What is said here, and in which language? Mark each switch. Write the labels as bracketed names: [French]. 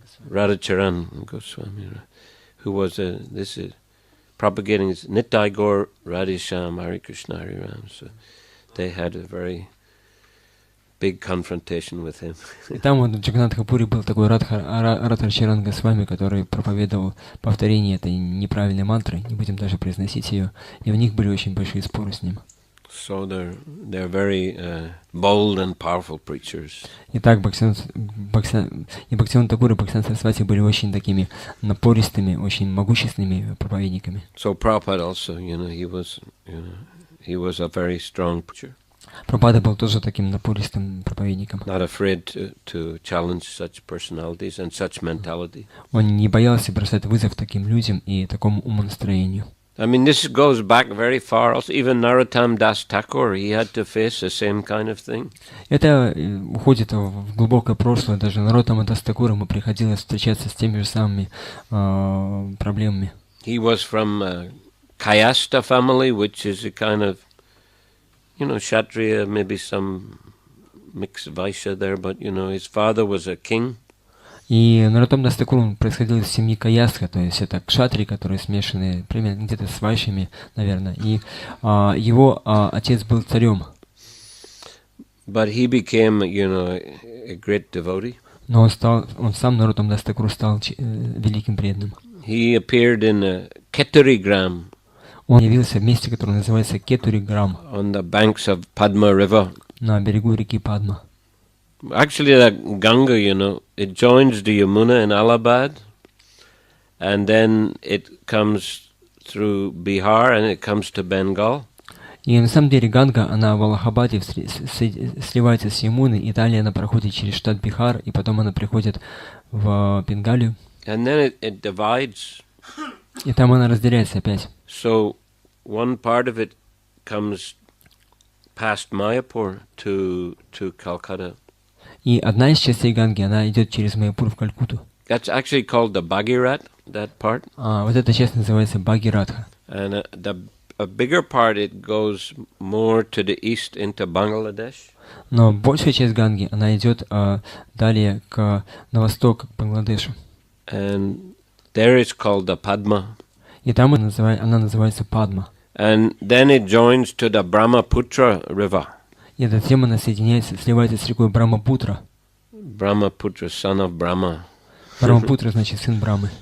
[English] Radhacharan Goswami, who was propagating Nitai Gaur Radhisham Hare Krishna Hare Ram. So they had a very big confrontation with him. [Russian] И там вот в Джаганнатха-Пури был такой Радхачаран Госвами, который проповедовал повторение этой неправильной мантры, не будем даже произносить ее, и у них были очень большие споры с ним. [English] So they're very bold and powerful preachers. [Russian] Итак, Бхактивинода Такур и Бхактивинода Сарасвати были очень такими напористыми, очень могущественными проповедниками. [English] So Prabhupada also, he was a very strong preacher. [Russian] Прабхупада был тоже таким напористым проповедником. [English] Not afraid to challenge such personalities and such mentality. [Russian] Он не боялся бросать вызов таким людям и такому умонастроению. [English] I mean, this goes back very far. Also, even Narottam Das Thakur, he had to face the same kind of thing. [Russian] Это уходит в глубокое прошлое. Даже Нароттама Дас Такуру ему приходилось встречаться с теми же самыми проблемами. [English] He was from Kayasta family, which is a kind of, Kshatriya, maybe some mixed Vaishya there, but, his father was a king. [Russian] И Нароттама Дас Такур происходил из семьи Каястха, то есть это кшатри, которые смешаны примерно где-то с вайшами, наверное. И его отец был царем. [English] But he became, a great devotee. [Russian] Но он сам, Нароттама Дас Такур, стал великим преданным. [English] He appeared in Keturigram. [Russian] Он явился в месте, которое называется Кетуриграм. [English] On the banks of Padma River. [Russian] На берегу реки Падма. [English] Actually, that Ganga, it joins the Yamuna in Allahabad, and then it comes through Bihar and it comes to Bengal. [Russian] И на самом деле Ганга, она в Аллахабаде сливается с Ямуной, и далее она проходит через штат Бихар, и потом она приходит в Бенгалию. [English] And then it divides. [Russian] И там она разделяется опять. [English] So one part of it comes past Mayapur to Calcutta. [Russian] И одна из частей Ганги, она идет через Майяпур в Калькутту. [English] That's actually called the Bhagirat, that part. [Russian] Вот эта часть называется Бхагиратха. [English] And a bigger part, it goes more to the east into Bangladesh. [Russian] Но большая часть Ганги, она идет далее на восток, к Бангладешу. [English] And there it's called the Padma. [Russian] И там она называется Падма. [English] And then it joins to the Brahmaputra river. [Russian] И затем она сливается с рекой Брамапутра. [English] Brahmaputra, son of Brahma. [Russian] Брамапутра значит сын Брамы.